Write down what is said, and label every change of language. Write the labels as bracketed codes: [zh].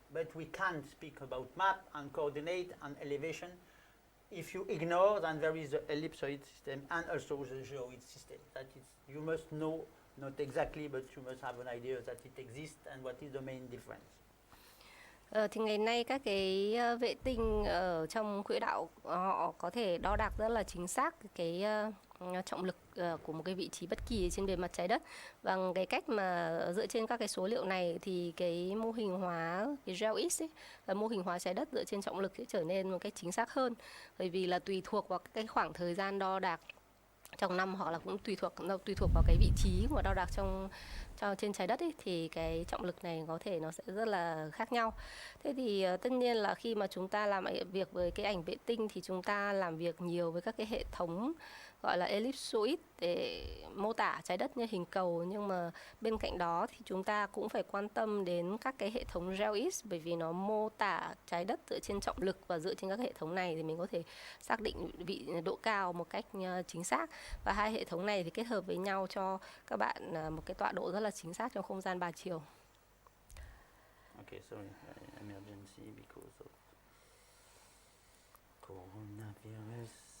[en] But we can't speak about map and coordinate and elevation if you ignore that there is the ellipsoid system and also the geoid system. That is, you must know, not exactly, but you must have an idea that it exists and what is the main difference. [vi] Thì ngày nay các cái vệ tinh ở trong quỹ đạo họ có thể đo đạc rất là chính xác cái trọng lực của một cái vị trí bất kỳ trên bề mặt trái đất. Và cái cách mà dựa trên các cái số liệu này thì cái mô hình hóa cái GeoX ấy, là mô hình hóa trái đất dựa trên trọng lực sẽ trở nên một cách chính xác hơn, bởi vì là tùy thuộc vào cái khoảng thời gian đo đạc trong năm, hoặc là cũng tùy thuộc vào cái vị trí mà đo đạc trên trái đất ấy, thì cái trọng lực này có thể nó sẽ rất là khác nhau. Thế thì tất nhiên là khi mà chúng ta làm việc với cái ảnh vệ tinh thì chúng ta làm việc nhiều với các cái hệ thống gọi là ellipsoid để mô tả trái đất như hình cầu, nhưng mà bên cạnh đó thì chúng ta cũng phải quan tâm đến các cái hệ thống GeoX, bởi vì nó mô tả trái đất dựa trên trọng lực, và dựa trên các hệ thống này thì mình có thể xác định độ cao một cách chính xác. Và hai hệ thống này thì kết hợp với nhau cho các bạn một cái tọa độ rất là chính xác trong không gian 3 chiều. [en] Okay, sorry, emergency because of coronavirus.